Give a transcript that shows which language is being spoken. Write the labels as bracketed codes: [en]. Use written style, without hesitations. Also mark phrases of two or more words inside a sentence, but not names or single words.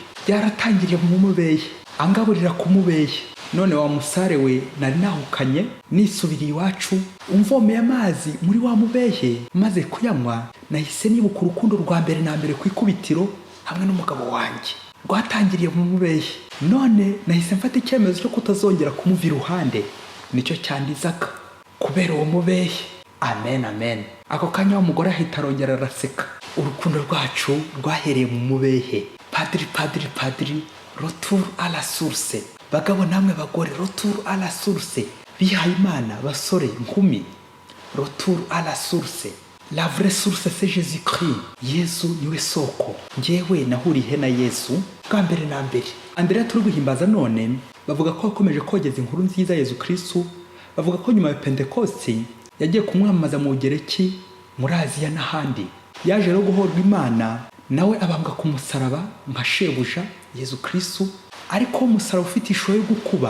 [rw] Byaratangiriye mu mubehe, angaburira ku mubehe, none wa musare we nari nahukanye nisubiriye iwacu umvomeye amazi muri wa mubehe, maze kuyanywa nahise nibuka urukundo rwa mbere na mbere ku ikubitiro hamwe n'umugabo wanjye rwatangiriye mu mubehe. None nahise mfata icyemezo cyo kutazongera kumuva iruhande, nicyo cyandizaga kubera uwo mubehe. Amen, amen. Ako kanya wa mugore ahita arongera araseka. Urukundo rwacu rwahereye mu mubehe. Padiri, [fr] retour à la source. [rw] Bagabo namwe bagore, [fr] retour à la source. [rw] Bihaye Imana basore nkumi, [fr] retour à la source. La vraie source c'est Jésus-Christ. [rw] Yesu niwe soko. Njyewe nahuriye na Yesu bwa mbere na mbere. Andrea turi guhimbaza none bavuga ko akomeje kogeza inkuru nziza Yesu Kristo. Bavuga ko nyuma ya Pentecost yagiye kumwamamaza mu Bugereki, muri Aziya n'ahandi. Yaje rero guhorwa Imana, nawe abambwa ku musaraba nka shebuja Yesu Kristo, ariko umusaraba ufite ishusho yo gukuba.